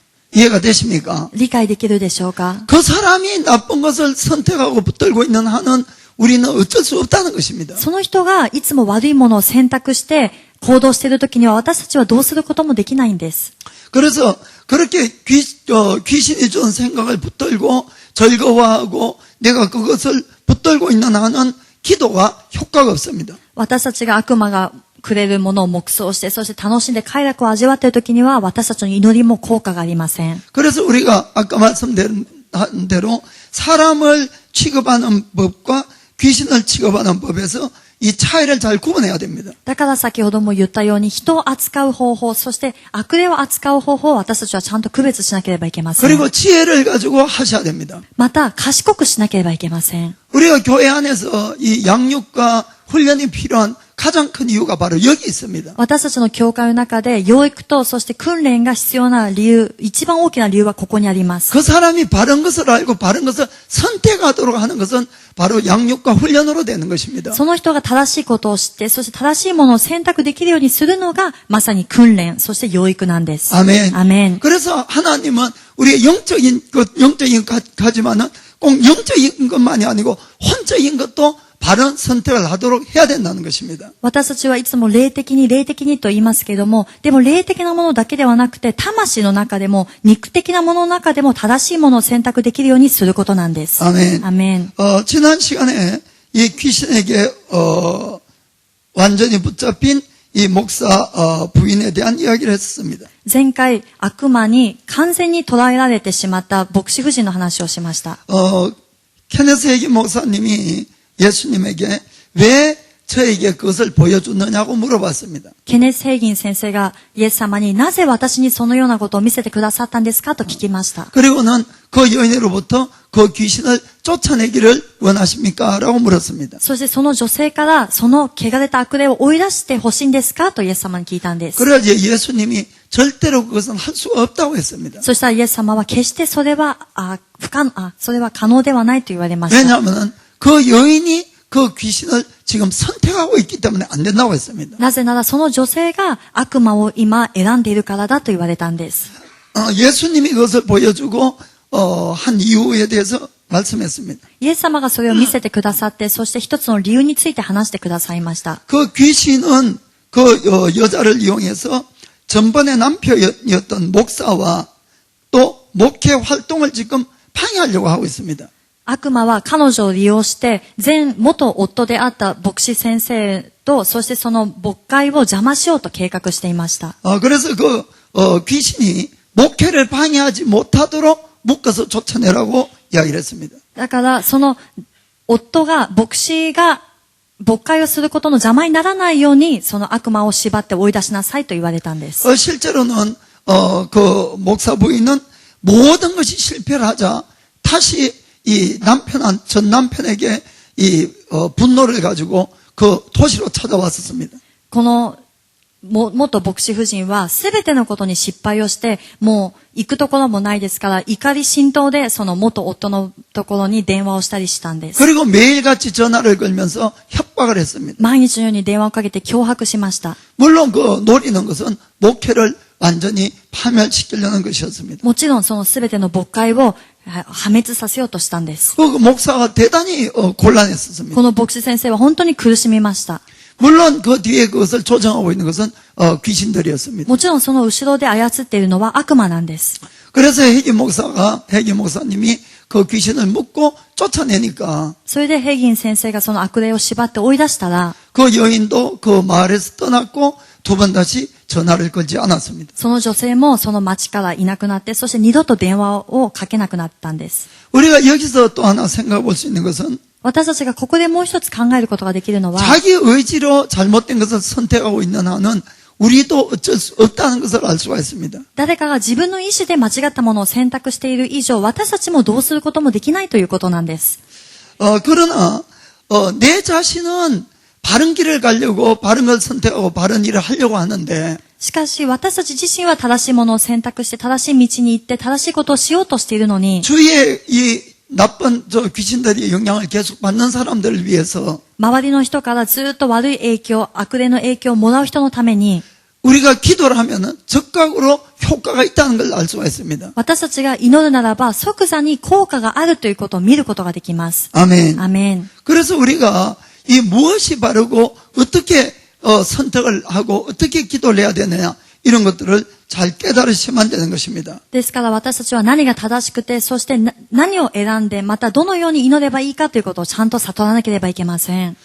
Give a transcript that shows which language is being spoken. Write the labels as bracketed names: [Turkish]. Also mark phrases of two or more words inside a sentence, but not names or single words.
[Korean] 이해가 되십니까? [Japanese] 理解できるでしょうか？ [Korean] 그 사람이 나쁜 것을 선택하고 붙들고 있는 한은 우리는 어쩔 수 없다는 것입니다. [Japanese] その人がいつも悪いものを選択して行動しているときには私たちはどうすることもできないんです。 [Korean] 그래서 그렇게 귀신이 준 생각을 붙들고 즐거워하고 내가 그것을 붙들고 있는 한은 기도가 효과가 없습니다. [Japanese] 私たちが悪魔がくれるものを黙想して、そして楽しんで快楽を味わっているときには私たちの祈りも効果がありません。 [Korean] 그래서 우리가 아까 말씀드린 대로 사람을 취급하는 법과 귀신을 취급하는 법에서 이 차이를 잘 구분해야 됩니다. [Japanese] だから先ほども言ったように人を扱う方法、そして悪霊を扱う方法を私たちはちゃんと区別しなければいけません。 [Korean] 그리고 지혜를 가지고 하셔야 됩니다. [Japanese] また賢くしなければいけません。 [Korean] 우리가 교회 안에서 이 양육과 훈련이 필요한 가장 큰 이유가 바로 여기 있습니다. [Japanese] 私たちの教会の中で養育とそして訓練が必要な理由、一番大きな理由はここにあります。 [Korean] 그 사람이 바른 것을 알고 바른 것을 선택하도록 하는 것은 바로 양육과 훈련으로 되는 것입니다. [Japanese] その人が正しいことを知って、そして正しいものを選択できるようにするのがまさに訓練、そして養育なんです。 [Korean] 아멘. [Japanese] アメン。 [Korean] 그래서 하나님은 우리의 영적인 가지만은 꼭 영적인 것만이 아니고 혼적인 것도 바른 선택을 하도록 해야 된다는 것입니다. [Japanese] 私たちはいつも霊的にと言いますけれども、でも霊的なものだけではなくて、魂の中でも、肉的なものの中でも正しいものを選択できるようにすることなんです。 [Korean] 아멘. [Japanese] アメン。 [Korean] 지난 시간에 이 귀신에게 완전히 붙잡힌 이 목사 부인에 대한 이야기를 했습니다. [Japanese] 前回、悪魔に完全に捉えられてしまった牧師夫人の話をしました。 [Korean] 케네스 헤기 목사님이 예수님에게 왜 저에게 그것을 보여주느냐고 물어봤습니다. [Japanese] ケネス・ヘイギン先生がイエス様になぜ私にそのようなことを見せてくださったんですかと聞きました。 [Korean] 그리고는 그 여인으로부터 그 귀신을 쫓아내기를 원하십니까? 라고 물었습니다. [Japanese] そしてその女性からその汚れた悪霊を追い出してほしいんですかとイエス様に聞いたんです。 [Korean] 그래야 이제 예수님이 절대로 그것은 할 수가 없다고 했습니다. [Japanese] そしたらイエス様は決してそれは可能ではないと言われました。 [Korean] 왜냐하면 그 여인이 그 귀신을 지금 선택하고 있기 때문에 안 된다고 했습니다. [Japanese] なぜならその女性が悪魔を今選んでいるからだと言われたんです。 [Korean] 예수님이 그것을 보여주고 한 이유에 대해서 말씀했습니다. [Japanese] イエス様がそれを見せてくださって、そして一つの理由について話してくださいました。 [Korean] 그 귀신은 그 여자를 이용해서 전번에 남편이었던 목사와 또 목회 활동을 지금 방해하려고 하고 있습니다. [Japanese] 悪魔は彼女を利用して、元夫であった牧師先生と、そしてその牧会を邪魔しようと計画していました。 [Korean] 그래서 그 귀신이 목회를 방해하지 못하도록 묶어서 쫓아내라고 이야기를 했습니다. [Japanese] だから、その夫が、牧師が牧会をすることの邪魔にならないように、その悪魔を縛って追い出しなさいと言われたんです。 [Korean] 실제로는 그 목사 부인은 모든 것이 실패를 하자 다시 이 전 남편에게 이 분노를 가지고 그 도시로 찾아왔었습니다. [Japanese] この元牧師夫人はすべてのことに失敗をして、もう行くところもないですから、怒り心頭でその元夫のところに電話をしたりしたんです。 [Korean] 그리고 매일같이 전화를 걸면서 협박을 했습니다. [Japanese] 毎日のように電話をかけて脅迫しました。 [Korean] 물론 그 노리는 것은 목회를 완전히 파멸시키려는 것이었습니다. [Japanese] もちろんそのすべての牧会を破滅させようとしたんです。 [Korean] 그 목사가 대단히 곤란했었습니다. [Japanese] この牧師先生は本当に苦しみました。 [Korean] 물론 그 뒤에 그것을 조정하고 있는 것은 귀신들이었습니다. [Japanese] もちろんその後ろで操っているのは悪魔なんです。 [Korean] 그래서 해기 목사님이 그 귀신을 묶고 쫓아내니까 [Japanese] それでヘイギン先生がその悪霊を縛って追い出したら、 [Korean] 그 여인도 그 마을에서 떠났고 두 번 다시 전화를 걸지 않았습니다. [Japanese] その女性もその町からいなくなって、そして二度と電話をかけなくなったんです。 [Korean] 우리가 여기서 또 하나 생각해 볼 수 있는 것은 [Japanese] 私たちがここでもう一つ考えることができるのは、 [Korean] 자기 의지로 잘못된 것을 선택하고 있는 한은 우리도 어쩔 수 없다는 것을 알 수가 있습니다. [Japanese] 誰かが自分の意思で間違ったものを選択している以上、私たちもどうすることもできないということなんです。 [Korean] 그러나 내 자신은 바른 길을 가려고 바른 걸 선택하고 바른 일을 하려고 하는데 [Japanese] しかし私たち自身は正しいものを選択して正しい道に行って正しいことをしようとしているのに、 [Korean] 주위에 이 나쁜 귀신들의 영향을 계속 받는 사람들을 위해서 [Japanese] 周りの人からずっと悪い影響、悪霊の影響をもらう人のために、 [Korean] 우리가 기도를 하면은 즉각으로 효과가 있다는 걸 알 수가 있습니다. [Japanese] 私たちが祈るならば即座に効果があるということを見ることができます。 [Korean] 아멘. [Japanese] アメン。 [Korean] 그래서 우리가 이 무엇이 바르고 어떻게 선택을 하고 어떻게 기도를 해야 되느냐 이런 것들을 잘 깨달으시면 되는 것입니다. [Japanese] ですから私たちは何が正しくて、そして何を選んで、またどのように祈ればいいかということをちゃんと悟らなければいけません。